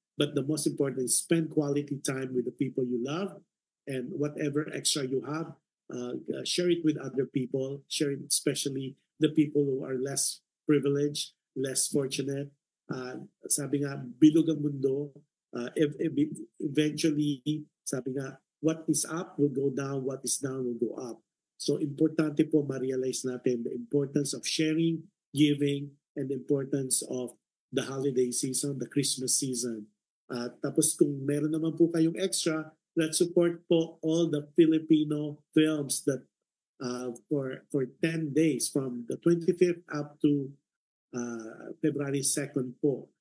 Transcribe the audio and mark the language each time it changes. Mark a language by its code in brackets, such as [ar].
[en] But the most important is spend quality time with the people you love, and whatever extra you have, share it with other people. Share it especially the people who are less privileged, less fortunate. [tl] Sabi nga, bilog ang mundo. [en] Eventually, [tl] sabi nga, [en] what is up will go down, what is down will go up. [tl] So importante po ma-realize natin [en] the importance of sharing, giving, and the importance of the holiday season, the Christmas season. [tl] Tapos kung meron naman po kayong extra, [en] let's support po all the Filipino films that for 10 days from the 25th up to February 2nd po.